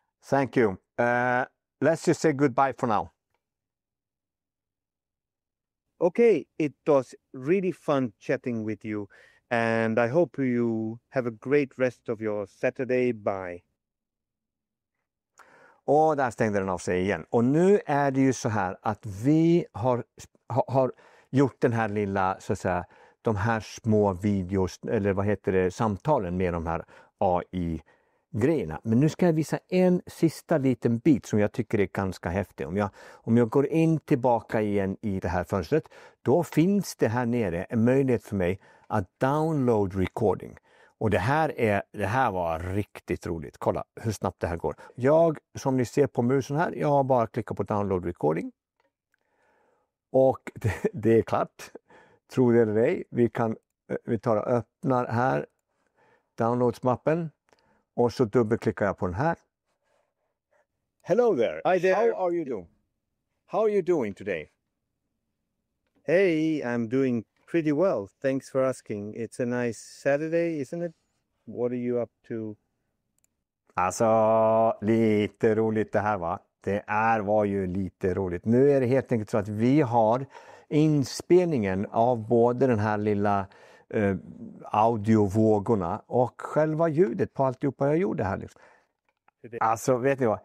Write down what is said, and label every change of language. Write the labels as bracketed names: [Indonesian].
[English] Thank you. Let's just say goodbye for now. Okay, it was really fun chatting with you. And I hope you have a great rest of your Saturday. Bye. [Swedish] Och där stängde den av sig igen. Och nu är det ju så här att vi har gjort den här lilla, så att säga, de här små videos, eller samtalen med de här AI-grejerna. Men nu ska jag visa en sista liten bit som jag tycker är ganska häftig. Om jag går in tillbaka igen i det här fönstret, då finns det här nere en möjlighet för mig att [English] download recording. [Swedish] Och det här var riktigt roligt. Kolla hur snabbt det här går. Som ni ser på musen här, jag har bara klickat på [English] download recording. [Swedish] Och det är klart. Tror det eller ej. Vi tar och öppnar här downloads-mappen. Och så dubbelklickar jag på den här. [English] Hello there. Hi there. How are you doing? How are you doing today? Hey, I'm doing pretty well. Thanks for asking. It's a nice Saturday, isn't it? What are you up to? [Swedish] Alltså, lite roligt det här, va? Var ju lite roligt. Nu är det helt enkelt så att vi har inspelningen av både den här lilla audiovågorna och själva ljudet på alltihopa jag gjorde här. Liksom. Alltså, vet ni vad?